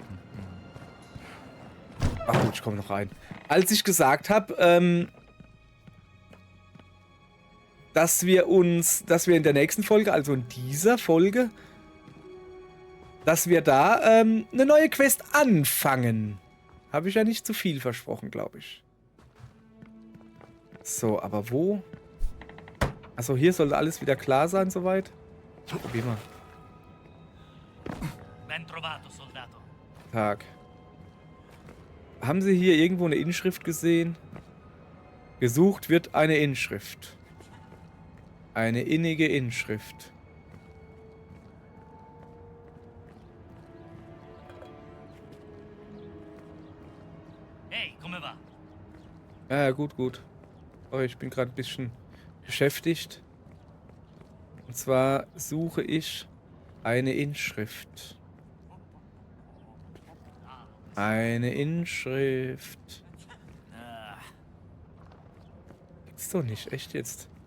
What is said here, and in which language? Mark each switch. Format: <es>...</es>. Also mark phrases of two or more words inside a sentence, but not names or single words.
<de>Ach gut, ich komme noch rein. Als ich gesagt habe, dass wir in der nächsten Folge, also in dieser Folge, dass wir da eine neue Quest anfangen. Habe ich ja nicht zu viel versprochen, glaube ich. So, aber wo? Achso, hier sollte alles wieder klar sein, soweit. Probier mal.</de> <it>Ben trovato, soldato.</it> <de>Tag. Haben Sie hier irgendwo eine Inschrift gesehen? Gesucht wird eine Inschrift. Eine innige Inschrift.</de> <it>Ehi, come va?</it> <de>Ja, gut. Oh, ich bin gerade ein bisschen beschäftigt. Und zwar suche ich eine Inschrift. Eine Inschrift. Gibt's doch nicht, echt jetzt.</de>